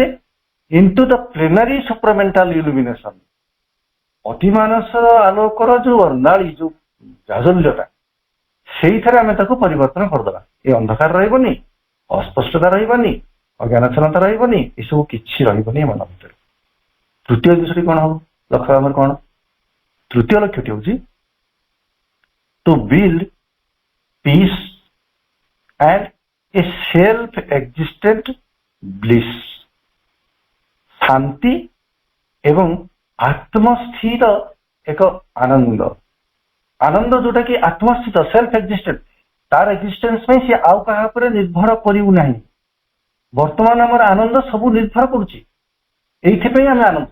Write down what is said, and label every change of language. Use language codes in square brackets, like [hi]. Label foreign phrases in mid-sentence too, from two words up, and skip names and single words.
[en] into the plenary supramental illumination, [or] ଅତିମାନସ ଆଲୋକର ଯୋଉ ଅର୍ଣ୍ଣାଳୀ, ଯୋଉ ଜାଜଲ୍ୟତା, ସେଇଥିରେ ଆମେ ତାକୁ ପରିବର୍ତ୍ତନ କରିଦେବା। ଏ ଅନ୍ଧକାର ରହିବନି, ଅସ୍ପଷ୍ଟତା ରହିବନି, ଅଜ୍ଞାନଛନ୍ନତା ରହିବନି, ଏସବୁ କିଛି ରହିବନି ମନ ଭିତରେ। ତୃତୀୟ ଜିନିଷଟି କଣ ହବ? ଲକ୍ଷ୍ୟ ଆମର କଣ? ତୃତୀୟ ଲକ୍ଷ୍ୟଟି ହଉଛି [en] to build peace and a self-existent bliss, [or] ଶାନ୍ତି ଏବଂ ଆତ୍ମସ୍ଥିର ଏକ ଆନନ୍ଦ। ଆନନ୍ଦ ଯୋଉଟା କି ଆତ୍ମସ୍ଥିତ, [en] self existent, [or] ତାର ଏକ୍ଜିଷ୍ଟେନ୍ସ ପାଇଁ ସେ ଆଉ କାହା ଉପରେ ନିର୍ଭର କରିବୁ ନାହିଁ। ବର୍ତ୍ତମାନ ଆମର ଆନନ୍ଦ ସବୁ ନିର୍ଭର କରୁଛି, ଏଇଥିପାଇଁ ଆମେ ଆନନ୍ଦ।